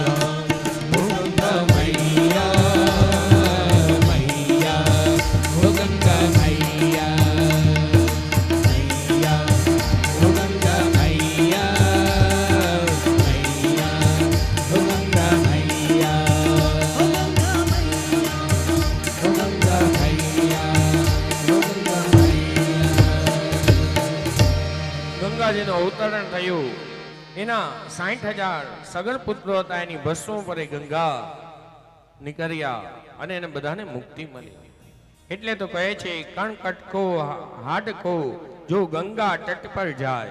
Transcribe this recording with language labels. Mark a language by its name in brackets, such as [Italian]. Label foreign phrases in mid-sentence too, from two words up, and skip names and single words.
[Hindi] हो गंगा मैया, मैया हो गंगा मैया, मैया हो गंगा मैया, मैया हो गंगा मैया, हो गंगा मैया, हो गंगा मैया, हो गंगा मैया. [Gujarati] ગંગાજીનું અવતરણ થયું. એના 60,000 સગર પુત્રો હતા. એની ભસ્મ પર એ ગંગા નીકળ્યા અને એને બધાને મુક્તિ મળી. એટલે તો કહે છે, કણ કટકો હાડકો જો ગંગા તટ પર જાય.